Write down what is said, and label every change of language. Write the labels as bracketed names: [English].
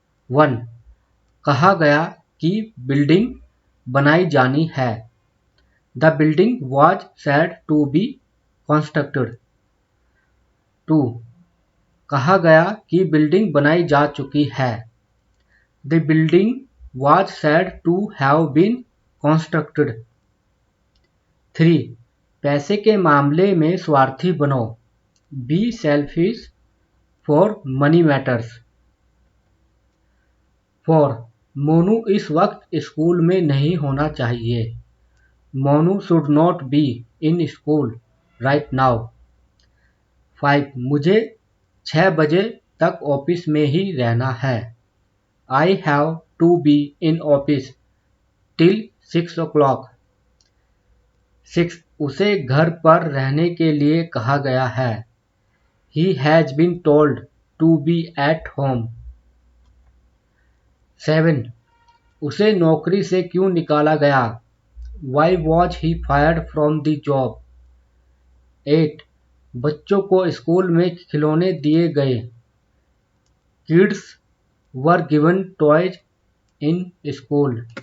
[Hindi] 1. कहा गया कि बिल्डिंग बनाई जानी है। [English] The building was said to be constructed. 2. [Hindi] कहा गया कि बिल्डिंग बनाई जा चुकी है। [English] The building was said to have been constructed. 3. [Hindi] पैसे के मामले में स्वार्थी बनो। [English] Be selfish for money matters. 4. [Hindi] Monu इस वक्त स्कूल में नहीं होना चाहिए। [English] Monu should not be in school right now. 5. [Hindi] मुझे 6 बजे तक ऑफिस में ही रहना है। [English] I have to be in office till 6 o'clock. 6. [Hindi] उसे घर पर रहने के लिए कहा गया है। [English] He has been told to be at home. 7. [Hindi] उसे नौकरी से क्यों निकाला गया? [English] Why was he fired from the job? 8. [Hindi] बच्चों को स्कूल में खिलौने दिए गए। [English] Kids were given toys in school.